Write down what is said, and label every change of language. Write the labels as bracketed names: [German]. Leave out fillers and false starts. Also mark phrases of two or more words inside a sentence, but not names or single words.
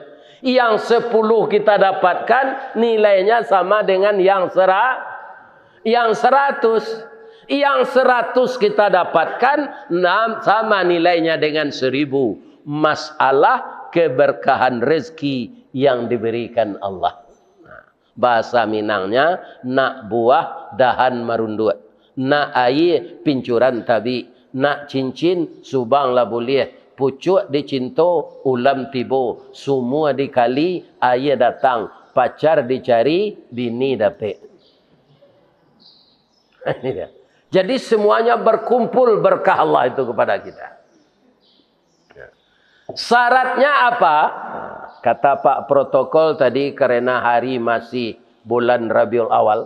[Indonesian] Yang 10 kita dapatkan nilainya sama dengan yang 100. Yang 100 kita dapatkan sama nilainya dengan 1000. Masalah keberkahan rezeki yang diberikan Allah. Bahasa Minangnya [Minangkabau] nak buah dahan marundu, nak air pincuran tabi, nak cincin subang lah boleh. Pucuk dicinto, ulam tibo. [Indonesian] Semua dikali, ayah datang. Pacar dicari, bini dapet. Jadi semuanya berkumpul berkah Allah itu kepada kita. Syaratnya apa? Kata Pak Protokol tadi karena hari masih bulan Rabiul Awal.